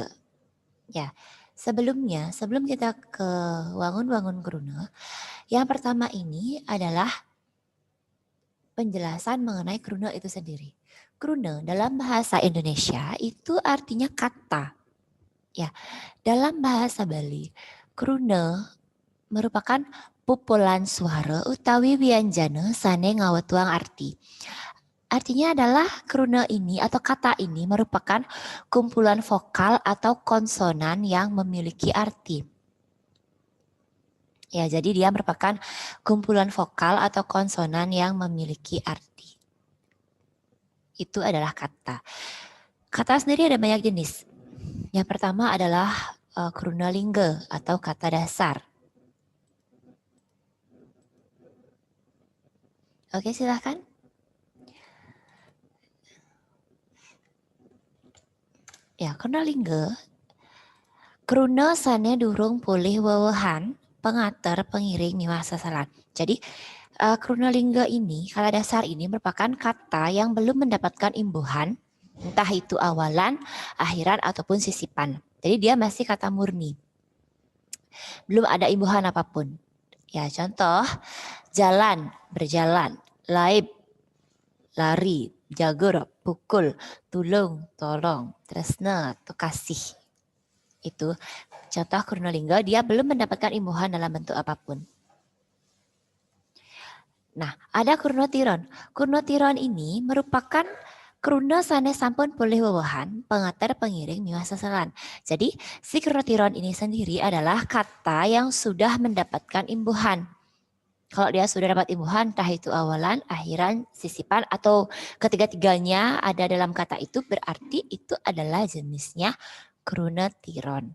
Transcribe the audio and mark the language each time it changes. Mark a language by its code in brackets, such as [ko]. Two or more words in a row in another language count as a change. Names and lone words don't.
[id] Ya, sebelum kita ke Wangun Krune, yang pertama ini adalah penjelasan mengenai Krune itu sendiri. Krune dalam bahasa Indonesia itu artinya kata. Ya, dalam bahasa Bali, Krune merupakan [ban] pupulan suara utawi wianjana sane ngawetuang arti. [id] Artinya adalah kruna ini atau kata ini merupakan kumpulan vokal atau konsonan yang memiliki arti. Ya, jadi dia merupakan kumpulan vokal atau konsonan yang memiliki arti. Itu adalah kata. Kata sendiri ada banyak jenis. Yang pertama adalah kruna lingga atau kata dasar. Oke, silakan. Ya, kruna lingga. [ban] Kruna sane durung pulih wewehan pengater pengiring miwah sasalan. [id] Jadi kruna lingga ini, kata dasar ini merupakan kata yang belum mendapatkan imbuhan, entah itu awalan, akhiran ataupun sisipan. Jadi dia masih kata murni. Belum ada imbuhan apapun. Ya, contoh jalan, berjalan, laib, lari, jagur, pukul, tulung, tolong, tresna, atau kasih. Itu contoh kruna lingga, dia belum mendapatkan imbuhan dalam bentuk apapun. Nah, ada kruna tiron. Kruna tiron ini merupakan [ban] kruna sane sampun pulih wewehan, pengater pengiring miwah sasalan. [id] Jadi, si kruna tiron ini sendiri adalah kata yang sudah mendapatkan imbuhan. Kalau dia sudah dapat imbuhan, entah itu awalan, akhiran, sisipan, atau ketiga-tiganya ada dalam kata itu, berarti itu adalah jenisnya kruna tiron.